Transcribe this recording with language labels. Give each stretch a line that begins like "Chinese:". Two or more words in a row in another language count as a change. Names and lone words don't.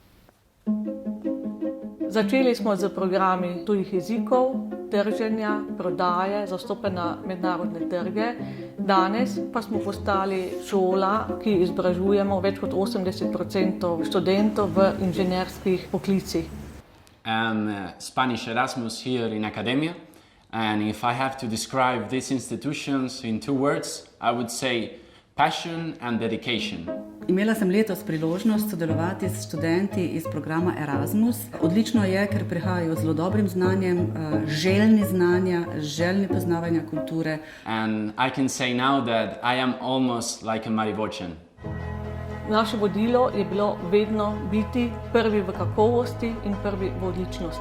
Slovenian: Začeli smo z programi tujih jezikov, trženja, prodaje, zastope na mednarodne trge. Danes pa smo postali šola, ki izobražujemo več kot 80% študentov v inženirskih poklicih.
English: I'm Spanish Erasmus here in Academia, and if I have to describe these institutions in 2 words, I would say passion and dedication.
Slovenian: Imela sem letos priložnost sodelovati s študenti iz programa Erasmus. Odlično je, ker prihajajo z zelo dobrim znanjem, željni znanja, željni poznavanja kulture.
English: And I can say now that I am almost like a Mariborčan.
Slovenian: Naše vodilo je bilo vedno biti prvi v kakovosti in prvi v odličnosti.